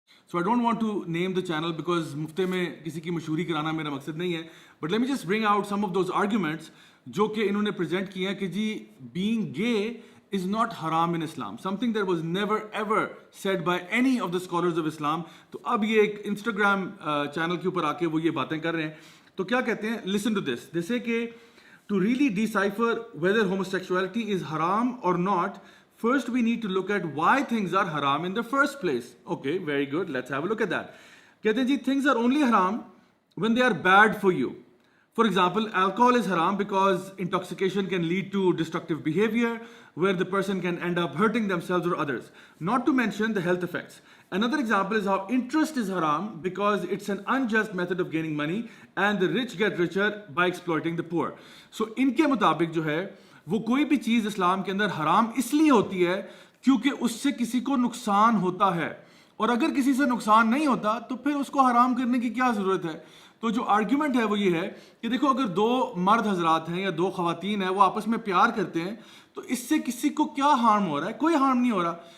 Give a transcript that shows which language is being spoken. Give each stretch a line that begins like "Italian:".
English: So I don't want to name the channel because
Hindi: मुफ्ते में किसी की मशहूरी कराना मेरा मकसद नहीं है.
English: But let me just bring out some of those arguments
Hindi: जो कि इन्होंने present किए हैं कि जी
English: being gay is not haram in Islam. Something that was never ever said by any of the scholars of Islam.
Hindi: तो अब ये एक Instagram channel के ऊपर आके वो ये बातें कर रहे हैं. तो क्या कहते हैं?
English: Listen to this. They say कि to really decipher whether homosexuality is haram or not, first we need to look at why things are haram in the first place. Okay, very good. Let's have a look at that. कहते हैं जी things are only haram when they are bad for you. For example, alcohol is haram because intoxication can lead to destructive behavior where the person can end up hurting themselves or others. Not to mention the health effects. Another example is how interest is haram because it's an unjust method of gaining money and the rich get richer by exploiting the poor.
Hindi: So इनके मुताबिक जो है वो कोई भी चीज़ इस्लाम के अंदर हराम इसलिए होती है क्योंकि उससे किसी को नुकसान होता है, और अगर किसी से नुकसान नहीं होता तो फिर उसको हराम करने की क्या ज़रूरत है. तो जो आर्ग्यूमेंट है वो ये है कि देखो अगर दो मर्द हजरात हैं या दो खवातीन हैं वो आपस में प्यार करते हैं तो इससे किसी को क्या हार्म हो रहा है? कोई हार्म नहीं हो रहा.